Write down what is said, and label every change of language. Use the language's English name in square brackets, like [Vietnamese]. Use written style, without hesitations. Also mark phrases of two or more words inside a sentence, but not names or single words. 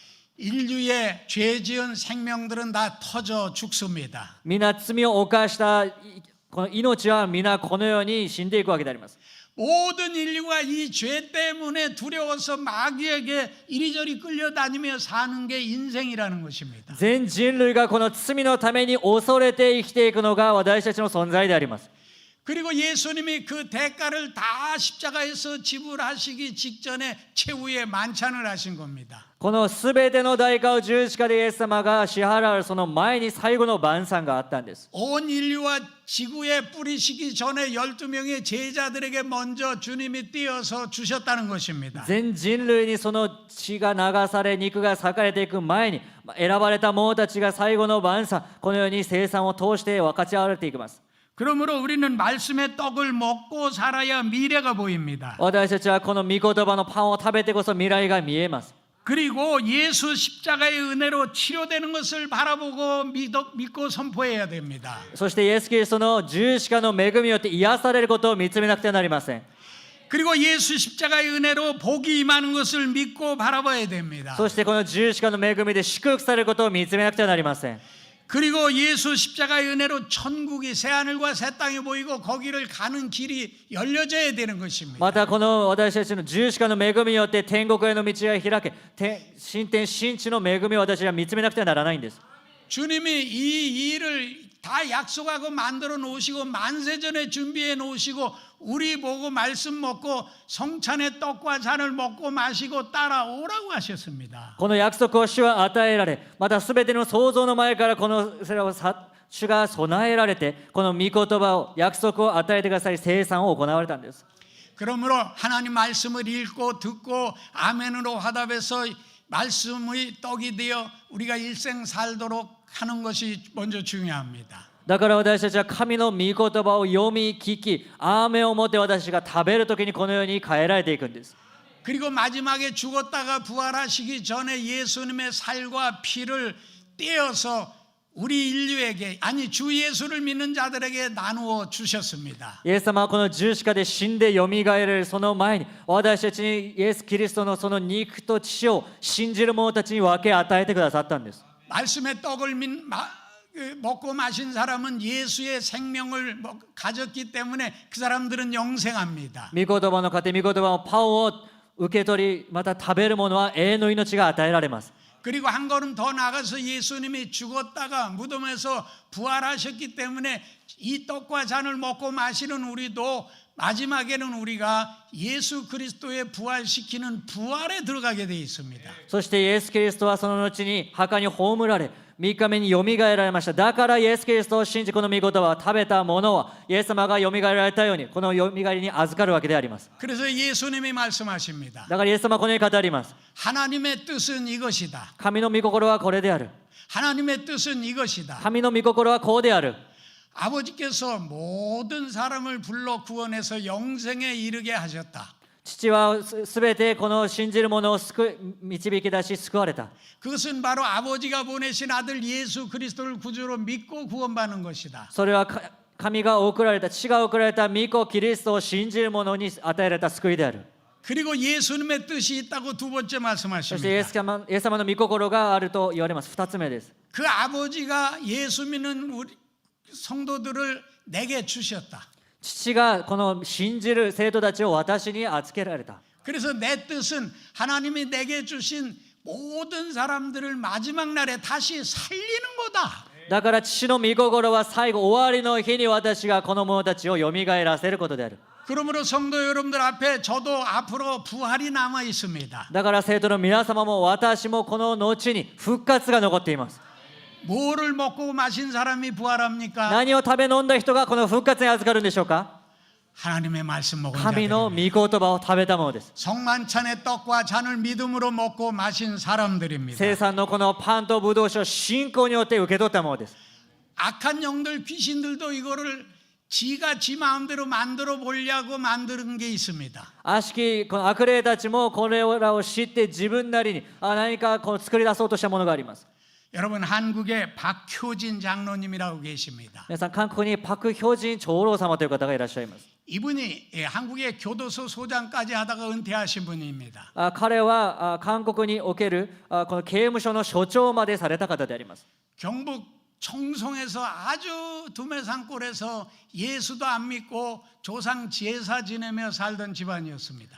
[Korean] 인류의 죄 지은 생명들은 다 터져 죽습니다. [Japanese] 皆罪を犯したこの命は皆このように死んでいくわけであります。 [Korean] 모든 인류가 이 죄 때문에 두려워서 마귀에게 이리저리 끌려다니며 사는 게 인생이라는 것입니다. [Japanese] 全人類がこの罪のために恐れて生きていくのが私たちの存在であります。 [Korean] 그리고 예수님이 그 대가를 다 십자가에서 지불하시기 직전에 최후의 만찬을 하신 겁니다. [Japanese] このすべての代価を十字架でイエス様が支払うその前に最後の晩餐があったんです。 [Korean] 온 인류와 지구에 뿌리시기 전에 12명의 제자들에게 먼저 주님이 띄어서 주셨다는 것입니다. [Japanese] 全人類にその血が流され、肉が裂かれていく前に選ばれた者たちが最後の晩餐、このように生産を通して分かち合われていきます。 [Korean] 그러므로 우리는 말씀의 떡을 먹고 살아야 미래가 보입니다. [Japanese] 私たちはこの御言葉のパンを食べてこそ未来が見えます。 [Korean] 그리고 예수 십자가의 은혜로 치료되는 것을 바라보고 믿고 선포해야 됩니다. [Japanese] そしてイエス・キリストの十字架の恵みによって癒されることを見つめなくてはなりません。 [Korean] 그리고 예수 십자가의 은혜로 복이 임하는 것을 믿고 바라봐야 됩니다. [Japanese] そしてこの十字架の恵みで祝福されることを見つめなくてはなりません。 [Korean] 그리고 예수 십자가의 은혜로 천국이 새하늘과 새 땅이 보이고 거기를 가는 길이 열려져야 되는 것입니다. [Japanese] またこの私たちの十字架の恵みによって天国への道が開け、新天新地の恵みを私は見つめなくてはならないんです。 [Korean] 주님이 이 일을 다 약속하고 만들어 놓으시고 만세전에 준비해 놓으시고 우리 보고 말씀 먹고 성찬의 떡과 잔을 먹고 마시고 따라오라고 하셨습니다. [Japanese] この約束を主は与えられ、またすべての創造の前からこのそれを主が備えられて、この御言葉を約束を与えてくださり生産を行われたんです。 [Korean] 그러므로 하나님 말씀을 읽고 듣고 아멘으로 화답해서 말씀의 떡이 되어 우리가 일생 살도록 하는 것이 먼저 중요합니다. [Japanese] だから私たちは神の御言葉を読み聞き、アーメンを持って私が食べるときにこのように変えられていくんです。 [Korean] 그리고 마지막에 죽었다가 부활하시기 전에 예수님의 살과 피를 떼어서 우리 인류에게 아니 주 예수를 믿는 자들에게 나누어 주셨습니다. [Japanese] イエス様はこの十字架で死んでよみがえられるその前に私たちにイエス・キリストのその肉と血を信じる者たちに分け与えてくださったんです。 [Korean] 말씀의 떡을 먹고 마신 사람은 예수의 생명을 가졌기 때문에 그 사람들은 영생합니다. [Japanese] 御言葉の糧、御言葉のパンを受け取り、また食べる者は永遠の命が与えられます。 [Korean] 그리고 한 걸음 더 나가서 예수님이 죽었다가 무덤에서 부활하셨기 때문에 이 떡과 잔을 먹고 마시는 우리도 마지막에는 우리가 예수 그리스도의 부활시키는 부활에 들어가게 되어 있습니다. [Japanese] そしてイエス・キリストはその後に墓に葬られ、3日目によみがえられました。だからイエス・キリストを信じこの御言葉を食べた者はイエス様がよみがえられたようにこのよみがえりに預かるわけであります。 [Korean] 그래서 예수님이 말씀하십니다. [Japanese] だからイエス様はこのように語ります。 [Korean] 하나님의 뜻은 이것이다. [Japanese] 神の御心はこれである。 [Korean] 하나님의 뜻은 이것이다. [Japanese] 神の御心はこうである。 [Korean] 아버지께서 모든 사람을 불러 구원해서 영생에 이르게 하셨다. [Japanese] 父はすべてこの信じる者を導き出し救われた。 [Korean] 그것은 바로 아버지가 보내신 아들 예수 그리스도를 구주로 믿고 구원받는 것이다. [Japanese] それは神が送られた、父が送られた御子キリストを信じる者に与えられた救いである。 [Korean] 그리고 예수님의 뜻이 있다고 두 번째 [Japanese] そしてイエ [Korean] 말씀하십니다. [Japanese] ス様の御心があると言われます。2つ目です。 [Korean] 그 아버지가 예수 믿는 우리 성도들을 내게 주셨다. [Japanese] 父がこの信じる生徒たちを私に預けられた。 [Korean] 그래서 내 뜻은 하나님이 내게 주신 모든 사람들을 마지막 날에 다시 살리는 거다. [Japanese] だから父の御心は最後終わりの日に私がこの者たちをよみがえらせることである。 [Korean] 그러므로 성도 여러분들 앞에 저도 앞으로 부활이 남아 있습니다. [Japanese] だから生徒の皆様も私もこの後に復活が残っています。 [Korean] 뭐를 먹고 마신 사람이 부활합니까? [Japanese] 何を食べ飲んだ人がこの復活に預かるんでしょうか？ [Korean] 하나님의 말씀 먹은 [Japanese] 神の御 [Korean] 자들입니다. [Japanese] 言葉を食べたものです。 [Korean] 성만찬의 떡과 잔을 믿음으로 먹고 마신 사람들입니다. [Japanese] 生産のこのパンとブドウ酒を信仰によって受け取ったものです。 [Korean] 악한 영들 귀신들도 이거를 지가 지 마음대로 만들어 보려고 만드는 게 있습니다. [Japanese] 悪しきこの悪霊たちもこれらを知って自分なりに何かこう作り出そうとしたものがあります。 [Korean] 여러분 한국에 박효진 장로님이라고 계십니다. [Japanese] 皆さん韓国にパク・ヒョジン長老様という方がいらっしゃいます。 [Korean] 이분이 한국의 교도소 소장까지 하다가 은퇴하신 분입니다. [Japanese] 彼は韓国におけるこの刑務所の所長までされた方であります。 [Korean] 경북 청송에서 아주 두메산골에서 예수도 안 믿고 조상 제사 지내며 살던 집안이었습니다.